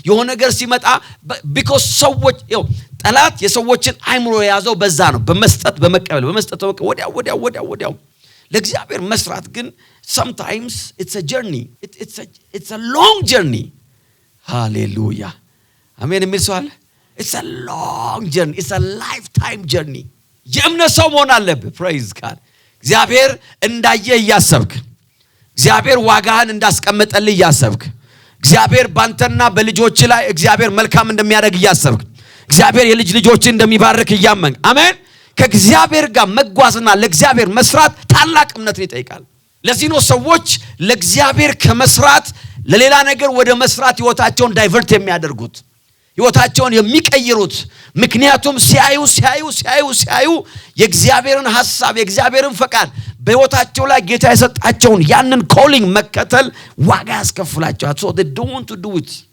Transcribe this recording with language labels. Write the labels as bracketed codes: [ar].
[am] ነገር ሲመጣ because ሰዎች ጠላት የሰዎችን አይምሮ የያዘው በዛ ነው፣ በመስጠት በመቀበል ወዲያው። ለእግዚአብሔር መስራት ግን [en] sometimes it's a journey, it's a long journey. [am] hallelujah. አሜን የሚል ሰው አለ? [en] it's a long journey, it's a lifetime journey. [am] የእምነት ሰው መሆን አለብህ። [en] praise God. [am] እግዚአብሔር እንዳየህ እያሰብክ፣ እግዚአብሔር ዋጋህን እንዳስቀመጠልህ እያሰብክ፣ እግዚአብሔር ባንተና በልጆች ላይ እግዚአብሔር መልካም እንደሚያደርግ እያሰብክ፣ እግዚአብሔር የልጅ ልጆችን እንደሚባርክ እያመንክ አሜን ከእግዚአብሔር ጋር መጓዝና ለእግዚአብሔር መስራት ታላቅ እምነትን ይጠይቃል። ለዚህ ነው ሰዎች ለእግዚአብሔር ከመስራት ለሌላ ነገር ወደ መስራት ህይወታቸውን ዳይቨርት የሚያደርጉት ህይወታቸውን የሚቀይሩት። ምክንያቱም ሲያዩ የእግዚአብሔርን ሐሳብ የእግዚአብሔርን ፈቃድ በህይወታቸው ላይ ጌታ የሰጣቸውን ያንን ኮሊንግ መከተል ዋጋ ያስከፍላቸዋል። [en] so they don't want to do it።